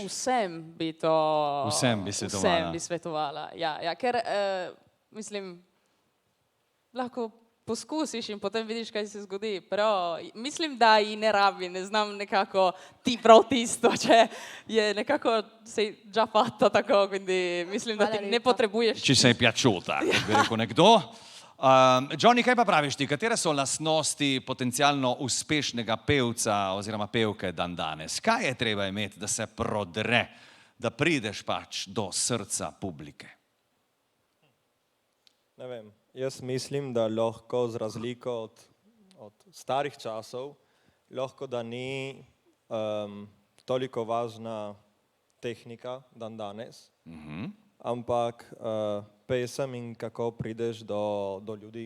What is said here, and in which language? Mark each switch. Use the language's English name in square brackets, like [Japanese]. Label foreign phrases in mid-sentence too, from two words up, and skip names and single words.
[Slovenian] Vsem bi to... Vsem bi svetovala. Vsem bi svetovala, ja, ker mislim, lahko poskusiš in potem vidiš, kaj se zgodi, però mislim, da i ne rabi, ne znam nekako ti prav tisto, če je nekako [Italian] sei già fatta [Slovenian] tako, quindi mislim, da ti ne potrebuješ... [Italian] Ci sei piaciuta, [Slovenian] kot bi rekel nekdo. Johnny, kaj pa praviš ti? Katere so lastnosti potencialno uspešnega pevca oziroma pevke dandanes? Kaj je treba imeti, da se prodre, da prideš pač do srca publike? Ne vem, jaz mislim, da lahko z razliko od starih časov, lahko da ni toliko važna tehnika dandanes, ampak pesem in kako prideš do ljudi.